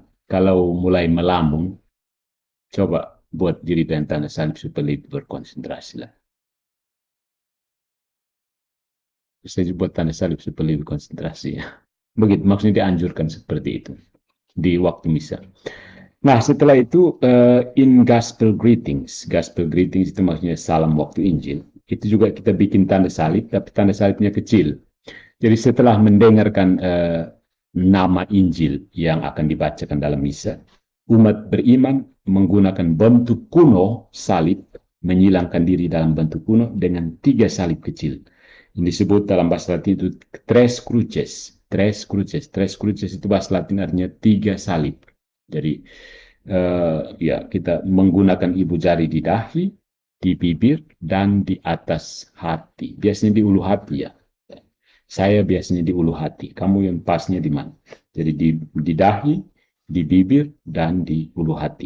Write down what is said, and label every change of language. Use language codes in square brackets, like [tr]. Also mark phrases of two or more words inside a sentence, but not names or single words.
[id] Kalau mulai melamun, coba buat diri dengan tanda salib supaya lebih berkonsentrasi lah. Saya buat tanda salib supaya lebih konsentrasi. Begitu, maksudnya dianjurkan seperti itu di waktu misa. Nah, setelah itu [en] in gospel greetings [id] itu maksudnya salam waktu Injil. Itu juga kita bikin tanda salib, tapi tanda salibnya kecil. Jadi setelah mendengarkan nama Injil yang akan dibacakan dalam misa. Umat beriman menggunakan bentuk kuno salib, menyilangkan diri dalam bentuk kuno dengan 3 salib kecil. Ini disebut dalam bahasa Latin itu [la] tres cruces. Tres cruces. Tres cruces [id] itu bahasa Latin artinya 3 salib. Jadi ya kita menggunakan ibu jari di dahi, di bibir, dan di atas hati. Biasanya di ulu hati ya. Saya biasanya di ulu hati. Kamu yang pasnya di mana? Jadi di dahi, di bibir, dan di ulu hati.